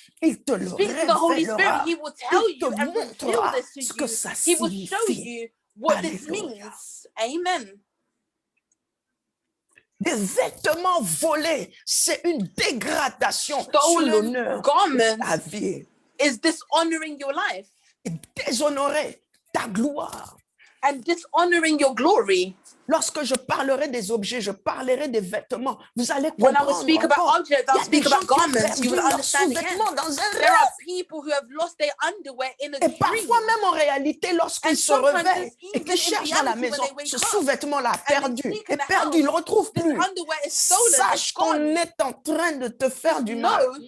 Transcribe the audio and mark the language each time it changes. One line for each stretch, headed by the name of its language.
French: Il te le révélera. Il te montrera ce que ça signifie. Alléluia. Amen. Des vêtements volés, c'est une dégradation sur l'honneur de ta vie.
English: Is dishonoring your life.
French: Et déshonorer ta gloire.
English: And dishonoring your glory.
French: Lorsque je parlerai des objets, je parlerai des vêtements. Vous allez comprendre.
English: When I will speak about objects, I'll speak about garments. You will understand again. There are people who have lost their underwear in a dream.
French: Et parfois même en réalité, lorsqu'ils se réveillent et qu'ils cherchent à la maison, ce sous-vêtement-là a perdu. Et perdu, ils ne le retrouvent plus. Sache qu'on est en train de te faire du mal.